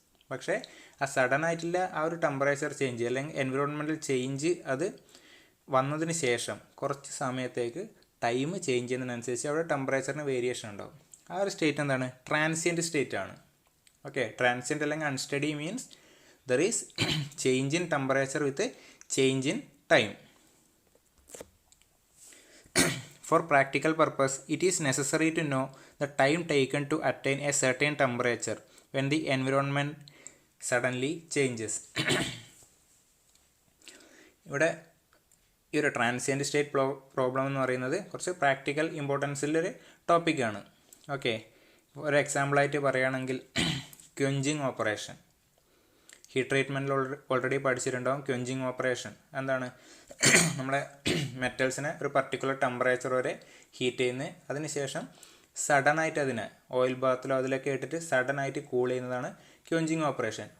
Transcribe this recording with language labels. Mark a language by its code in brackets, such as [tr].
[ml] പക്ഷേ ആ സഡൻ ആയിട്ടുള്ള ആ ഒരു ടെമ്പറേച്ചർ ചേഞ്ച് അല്ലെങ്കിൽ എൻവിറോൺമെൻറ്റൽ ചേഞ്ച് അത് വന്നതിന് ശേഷം കുറച്ച് സമയത്തേക്ക് ടൈം ചേഞ്ച് ചെയ്യുന്നതിനനുസരിച്ച് അവിടെ ടെമ്പറേച്ചറിന് വേരിയേഷൻ ഉണ്ടാവും. ആ ഒരു സ്റ്റേറ്റ് എന്താണ്, ട്രാൻസിയൻറ്റ് സ്റ്റേറ്റ് ആണ്. ഓക്കെ, ട്രാൻസിയൻറ്റ് അല്ലെങ്കിൽ unsteady [en] Means there is change in temperature with change in time. For practical purpose, it is necessary to know the time taken to attain a certain temperature when the environment suddenly changes. [ml] ഇവിടെ ഈ ഒരു transient state problem എന്ന് പറയുന്നത് കുറച്ച് practical ഇമ്പോർട്ടൻസിലൊരു ടോപ്പിക്കാണ്. Okay, ഒരു എക്സാമ്പിളായിട്ട് പറയുകയാണെങ്കിൽ quenching operation. Heat ട്രീറ്റ്മെൻറ്റിൽ already പഠിച്ചിട്ടുണ്ടാകും. Quenching operation എന്താണ്, നമ്മളെ മെറ്റൽസിനെ ഒരു പർട്ടിക്കുലർ ടെമ്പറേച്ചർ വരെ ഹീറ്റ് ചെയ്യുന്നത്, അതിനുശേഷം സഡനായിട്ട് അതിനെ ഓയിൽ ബാത്തിലോ അതിലൊക്കെ ഇട്ടിട്ട് സഡനായിട്ട് കൂൾ ചെയ്യുന്നതാണ് ക്വെഞ്ചിങ് ഓപ്പറേഷൻ.